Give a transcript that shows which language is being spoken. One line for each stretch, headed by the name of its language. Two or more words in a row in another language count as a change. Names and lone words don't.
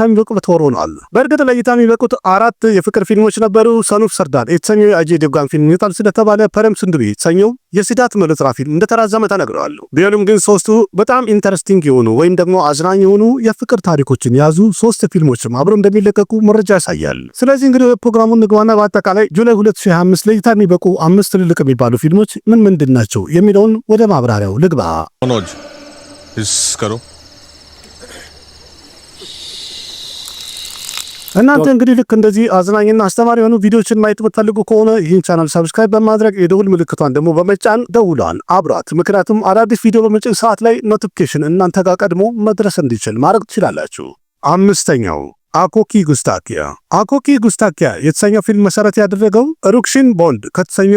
Amharic: የሚበቁበት ወር ሆኗል። በእርግጥ ለእይታ የሚበቁት 4 የፍቅር ፊልሞች ነበሩ። ሰን ኦፍ ሰርዳር የተሰኘው የአጀይ ዴቭጋን ፊልም ይወጣል ስለተባለ፣ ፐረም ስንዱሪ የተሰኘው የሲዳት መልሆትራ ፊልም እንደተራዘመ ተነግረዋል። ቢሆንም ግን 3ቱ በጣም ኢንተረስቲንግ የሆኑ ወይም ደግሞ አዝናኝ የሆኑ የፍቅር ታሪኮችን የያዙ 3 ፊልሞችም አብረው እንደሚለቀቁ መረጃ ያሳያል። ስለዚህ እንግዲህ ፕሮግራሙን ንግባና በአጠቃላይ ጁላይ 2025 ለእይታ የሚበቁ 5 ትልልቅ የሚባሉ ፊልሞች ምን ምንድን ናቸው የሚለውን ወደ ማብራሪያው ልግባ። मनोज इस करो እናንተ እንግዲህ ልክ እንደዚህ አዝናኝና አስተማሪ የሆኑ ቪዲዮዎችን ማየት የምትፈልጉ ከሆነ ይህን ቻናል ሰብስክራይብ በማድረግ የደውል ምልክቷን ደግሞ በመጫን ደውሏን አብሯት። ምክንያቱም አዳዲስ ቪዲዮ በመጭን ሰዓት ላይ ኖቲፊኬሽን እናንተ ጋር ቀድሞ መድረስ እንዲችል ማድረግ ትችላላችሁ። 5ኛው አኮኪ ጉስታኪያ። አኮኪ ጉስታኪያ የተሰኘው ፊልም መሰረት ያደረገው ሩክሽን ቦንድ ከተሰኘው